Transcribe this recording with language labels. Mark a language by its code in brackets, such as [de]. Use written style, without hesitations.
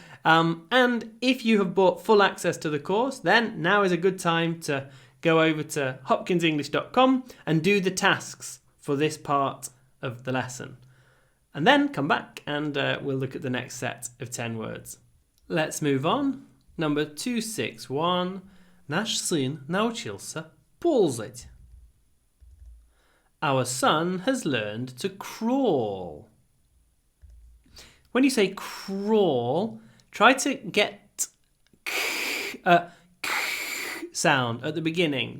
[en] And if you have bought full access to the course, then now is a good time to go over to hopkinsenglish.com and do the tasks for this part of the lesson. And then come back and we'll look at the next set of 10 words. Let's move on. Number 261. [ru] Наш сын научился ползать. [en] Our son has learned to crawl. When you say crawl, try to get a sound at the beginning.